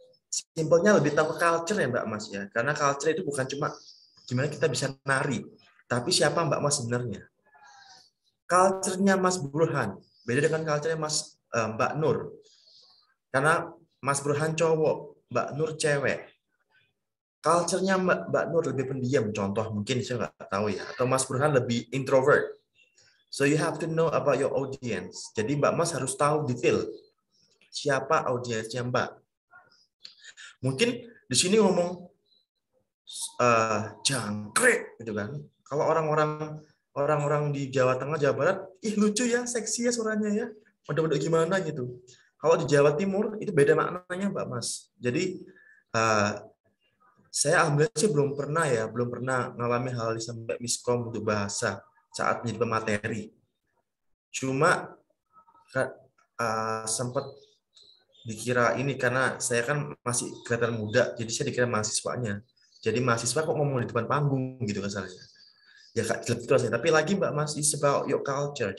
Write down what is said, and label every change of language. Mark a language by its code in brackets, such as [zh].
[id] Simpelnya lebih tahu culture ya Mbak Mas ya. Karena culture itu bukan cuma gimana kita bisa nari, tapi siapa Mbak Mas sebenarnya. Culture-nya Mas Burhan beda dengan culture-nya Mbak Nur. Karena Mas Burhan cowok, Mbak Nur cewek. Culture-nya Mbak Nur lebih pendiam, contoh mungkin saya nggak tahu ya. Atau Mas Burhan lebih introvert. [en] So you have to know about your audience. [id] Jadi Mbak Mas harus tahu detail siapa audiensnya Mbak. Mungkin di sini ngomong jangkrik gitu kan. Kalau orang-orang di Jawa Tengah, Jawa Barat, ih lucu ya, seksi ya suaranya ya. Udah gimana gitu. Kalau di Jawa Timur itu beda maknanya Mbak Mas. Jadi saya alhamdulillah sih belum pernah ngalami hal sampai miskom untuk bahasa saat menjadi pemateri. Cuma sempat dikira ini karena saya kan masih kelihatan muda, jadi saya dikira mahasiswanya. Jadi mahasiswa kok ngomong di depan panggung gitu kasarnya. Ya gitu saya. Tapi lagi [en] Mbak Mas, it's about your culture.